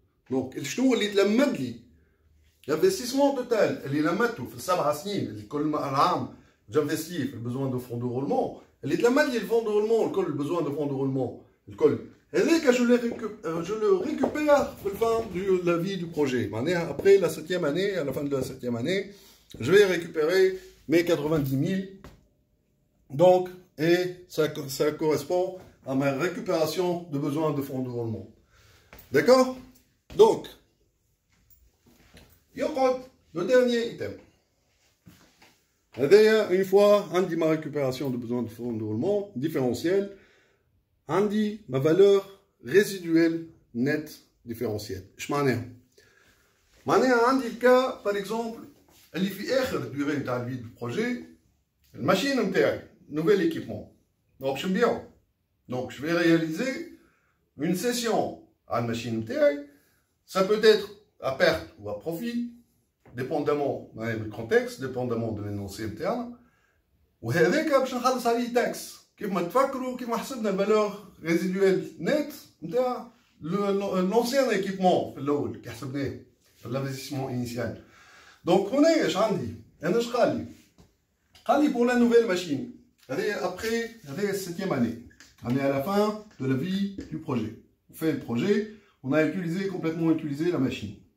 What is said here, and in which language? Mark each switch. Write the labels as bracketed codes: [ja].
[ar] دونك شنو اللي تلمد لي [fr] l'investissement total [ar] اللي لمدته في السبع سنين اللي كل عام جانفستي في البزوان دو فون دو رولمون اللي تلمد لي الفون دو رولمون الكل البزوان دو فون دو رولمون الكل هذاك [fr] je le récupère [ar] في الفان [fr] de la vie du projet. معناها après la 7e année, à la fin de la 7e année, je vais récupérer mes 90 000. Donc, et ça correspond à ma récupération de besoin de fonds de roulement. D'accord? Donc, le dernier item. Une fois, on dit ma récupération de besoin de fonds de roulement différentiel, on dit ma valeur résiduelle nette différentielle. Je m'en ai. On dit le cas, par exemple, [ar] اللي في آخر [fr] durée [ar] نتاع الفي [fr] du projet, الماشين نتاعي, nouvel équipement. Donc je [ar] نبيعو. [fr] Donc je vais réaliser une session à la machine نتاعي. Ça peut être à perte ou à profit, dépendamment du contexte, dépendamment de l'énoncé نتاعنا. [ar] وهذاك باش نخلص عليه تاكس. كيف ما تفكروا كيف ما حسبنا الفالور ريزيدويل نت نتاع [fr] l'ancien équipement [ar] في الأول كي حسبناه في [fr] l'investissement initial. Donc, on est, je dis, pour la nouvelle machine, après la 7e année, on est à la fin de la vie du projet. On fait le projet, on a complètement utilisé la machine.